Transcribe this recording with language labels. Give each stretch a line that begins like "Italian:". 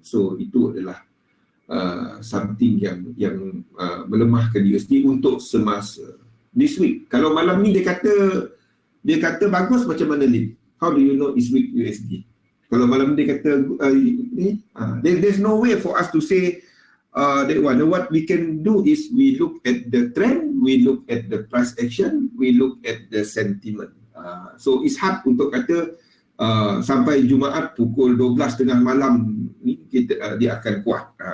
Malay: So itu adalah something yang melemahkan USD untuk semasa
English: this week.
Malay: Kalau malam ni dia kata bagus, macam mana Lin?
English: How do you know it's weak USD?
Malay: Kalau malam dia kata
English: there's no way for us to say that one. What we can do is we look at the trend, we look at the price action, we look at the sentiment. So it's hard
Malay: untuk kata sampai Jumaat pukul 12.30 malam ni dia akan kuat.